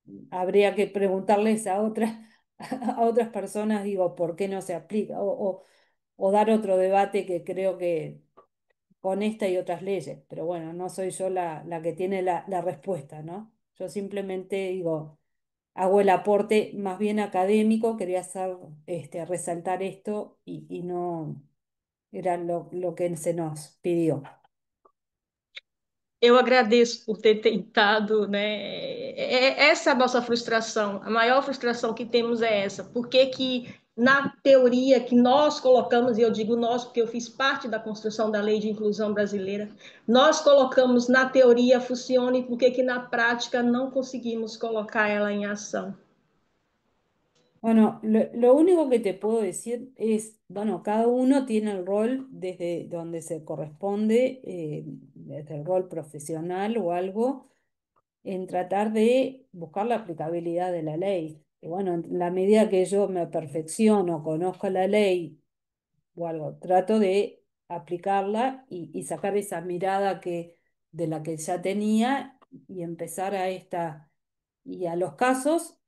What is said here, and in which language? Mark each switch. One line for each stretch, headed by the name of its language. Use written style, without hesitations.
Spanish: habría que preguntarles a otras, a otras personas, digo, por qué no se aplica, o dar otro debate que creo que con esta y otras leyes, pero bueno, no soy yo la que tiene la respuesta, ¿no? Yo simplemente digo, hago el aporte más bien académico, quería hacer, resaltar esto y no era lo que se nos pidió.
Portuguese: Eu agradeço por ter tentado, né? Essa é a nossa frustração. A maior frustração que temos é essa. Por que que na teoria que nós colocamos, e eu digo nós porque eu fiz parte da construção da Lei de Inclusão Brasileira, nós colocamos na teoria funciona e por que que na prática não conseguimos colocar ela em ação?
Spanish: Bueno, lo único que te puedo decir es, bueno, cada uno tiene el rol desde donde se corresponde, desde el rol profesional o algo, en tratar de buscar la aplicabilidad de la ley. Y bueno, en la medida que yo me perfecciono, conozco la ley o algo, trato de aplicarla y sacar esa mirada de la que ya tenía y empezar a esta y a los casos.